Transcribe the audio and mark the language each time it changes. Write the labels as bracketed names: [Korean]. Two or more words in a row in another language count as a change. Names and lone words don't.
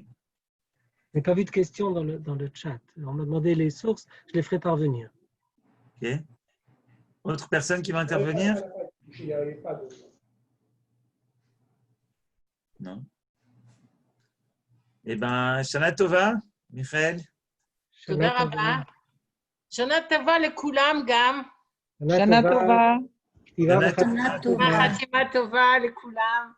[French] Je n'ai pas vu de questions dans le chat. On m'a demandé les sources, je les ferai parvenir. Ok. Autre personne qui va intervenir? Non. Eh bien, [Hebrew] שנה טובה, Michael. תודה רבה. שנה טובה לכולם גם. שנה טובה. כתיבה שנה וחתימה טובה. חתימה טובה לכולם.